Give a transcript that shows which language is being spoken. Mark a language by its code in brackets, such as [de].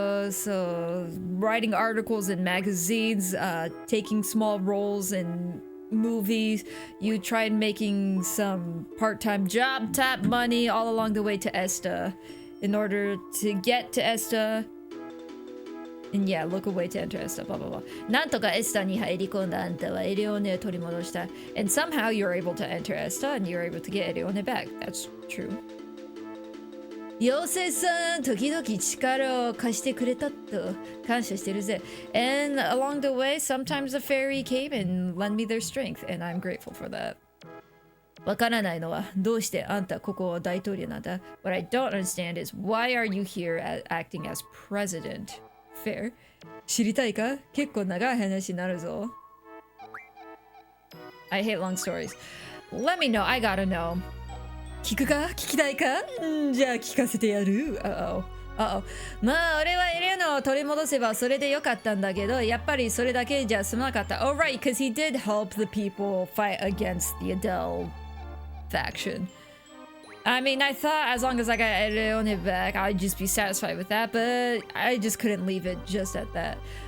[en] So writing articles in magazines, taking small roles in movies. You tried making some part-time job type money all along the way to Esta in order to get to Esta. And yeah, look away to enter Esta, blah blah blah. [ja] なんとかエスタに入り込んだあんたはエレオネを取り戻した。 [en] And somehow you're able to enter Esta and you're able to get エレオネ back. That's true. [ja] 妖精さん、時々力を貸してくれたと感謝してるぜ。 [en] And along the way, sometimes the fairy came and lent me their strength, and I'm grateful for that. [ja] わからないのはどうしてあんたここは大統領なんだ。 [en] What I don't understand is why are you here acting as president? [ja] Fair. 知りたいか？結構長い話になるぞ。 [en] I hate long stories. Let me know. I gotta know. [ja] 聞くか？聞きたいか？じゃあ聞かせてやる。まあ俺はエレノを取り戻せばそれでよかったんだけど、やっぱりそれだけじゃ済まなかった。 [en] Oh right, because he did help the people fight against the Adele faction. I mean, I thought as long as I got Eleone back, I'd just be satisfied with that, but I just couldn't leave it just at that.